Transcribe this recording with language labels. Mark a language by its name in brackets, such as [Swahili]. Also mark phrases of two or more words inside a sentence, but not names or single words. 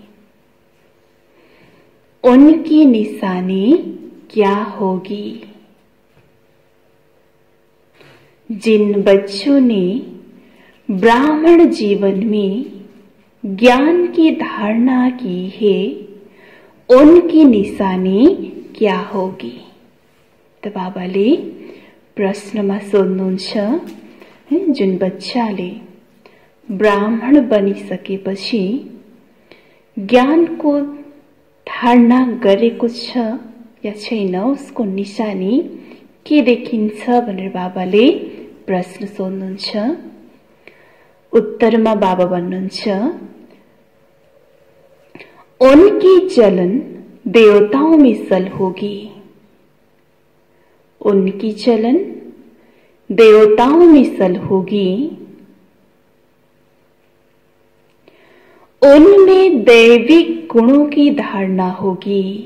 [Hindi] उनकी निशानी क्या होगी? जिन बच्चों ने ब्राह्मण जीवन में ज्ञान की धारणा की है, उनकी निशानी क्या होगी? [Nepali] त बाबाले प्रश्नमा सोध्नुहुन्छ, जुन बच्चाले ब्राह्मण बनिसकेपछि ज्ञानको धारणा गरेको छ या छैन, उसको निशानी के देखिन्छ भनेर बाबाले प्रश्न सोध्नुहुन्छ। उत्तरमा बाबा भन्नुहुन्छ, [Hindi] उनकी चलन देवताओं में सल होगी। उनकी चलन देवताओं में सल होगी। उनमें दैविक गुणों की धारणा होगी।